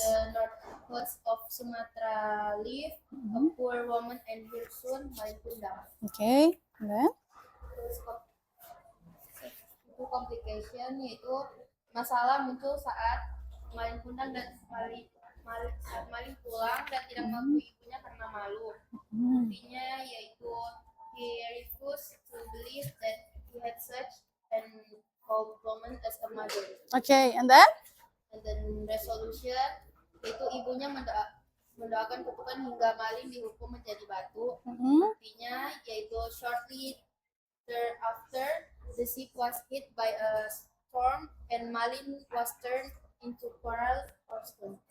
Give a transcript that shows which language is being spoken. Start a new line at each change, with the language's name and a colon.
English: in the north coast of Sumatra lived a poor woman and her son maling kundang. Oke, then?
Indonesian: Terus itu complication, yaitu masalah muncul saat maling kundang dan maling pulang dan tidak mengakui ibunya karena malu. Intinya yaitu
English: he refused to believe that he had such an old woman as a mother. Okay, and then? And then resolution,
Indonesian: yaitu ibunya mendoakan kutukan hingga maling dihukum menjadi batu. Intinya yaitu
English: shortly thereafter the ship was hit by a storm and maling was turned into coral or stone.